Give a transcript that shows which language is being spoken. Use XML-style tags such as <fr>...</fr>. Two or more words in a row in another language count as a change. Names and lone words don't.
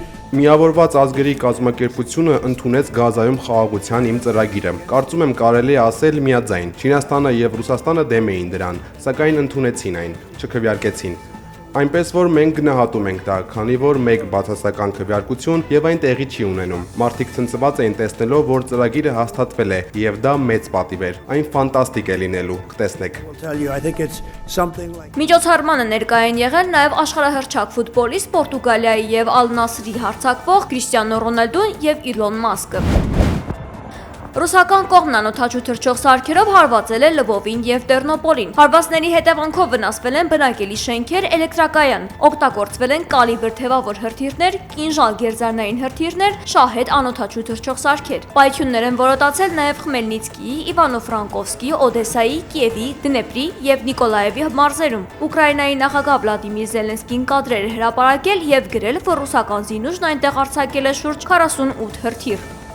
<hy>Միավորված ազգերի կազմակերպությունը ընդունեց Գազայում խաղաղության իմ ծրագիրը։ Կարծում եմ կարելի է ասել միաձայն։ Չինաստանը եւ Ռուսաստանը դեմ էին դրան, սակայն ընդունեցին այն, չքվեարկեցին։ Այնպես որ մենք գնահատում ենք դա, քանի որ մեկ բացասական քվեարկություն եւ այն տեղի չի ունենում։ Մարդիկ ցնցված էին տեսնելով, որ ծրագիրը հաստատվել է եւ դա մեծ պատիվ էր։ Այն ֆանտաստիկ է լինելու, կտեսնեք։</hy> <en>I'll tell you, I think it's something like</en> <hy>Միջոցառմանը ներկայ են եղել նաև աշխարհահռչակ ֆուտբոլիստ Պորտուգալիայի եւ Ալ Նասրի հարձակվող Քրիստիանո Ռոնալդոն եւ Իլոն Մասկը։ Ռուսական կողմն անօդաչու թռչող սարքերով հարվածել է Լվովին եւ Տերնոպոլին։ Հարվածների հետևանքով վնասվել են բնակելի շենքեր, էլեկտրակայան, օգտագործվել են կալիբր թևավոր հրթիռներ, կինժալ գերձարնային հրթիռներ, շահեդ անօդաչու թռչող սարքեր։ Պայթյուններ են որոտացել նաև Խմելնիցկիի, Իվանո-Ֆրանկովսկի, Օդեսայի, Կիևի, Դնեպրի եւ Նիկոլաևի մարզերում։ Ուկրաինայի նախագահ Վլադիմիր Զելենսկին կադրեր է հրապարակել եւ գրել, որ ռուսական զինուժն այնտեղ արձակել է շուրջ 48 հրթիռ։</hy>